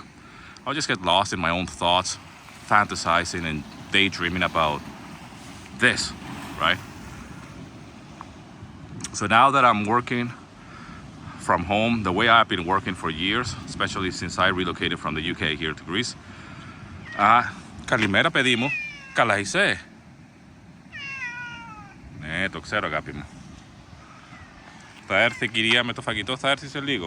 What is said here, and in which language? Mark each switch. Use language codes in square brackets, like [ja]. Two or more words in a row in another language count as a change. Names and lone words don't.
[en] I would just get lost in my own thoughts, fantasizing and daydreaming about this, right? So now that I'm working from home, the way I've been working for years, especially since I relocated from the UK here to Greece. [el] Καλημέρα παιδί μου. Καλά είσαι? Ναι, το ξέρω αγάπη μου. Θα έρθει η κυρία με το φαγητό, θα έρθει σε λίγο.